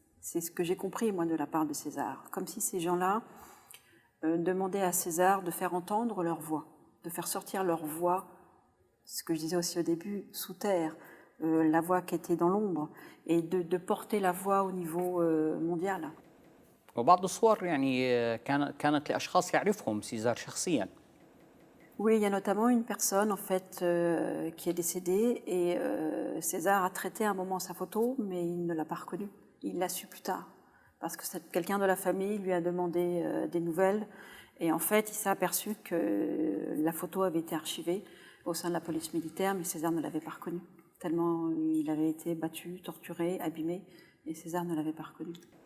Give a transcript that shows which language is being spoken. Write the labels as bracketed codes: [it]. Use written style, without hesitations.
[fr] C'est ce que j'ai compris, moi, de la part de César. Comme si ces gens-là demandaient à César de faire entendre leur voix, de faire sortir leur voix, ce que je disais aussi au début, sous terre, la voix qui était dans l'ombre, et de porter la voix au niveau mondial. [ar] وبعض الصور يعني كانت لأشخاص يعرفهم سيزار شخصياً. [fr] Oui, il y a notamment une personne en fait qui est décédée et César a traité à un moment sa photo, mais il ne l'a pas reconnue. Il l'a su plus tard parce que quelqu'un de la famille lui a demandé des nouvelles et en fait il s'est aperçu que la photo avait été archivée au sein de la police militaire, mais César ne l'avait pas reconnue tellement il avait été battu, torturé, abîmé et César ne l'avait pas reconnue.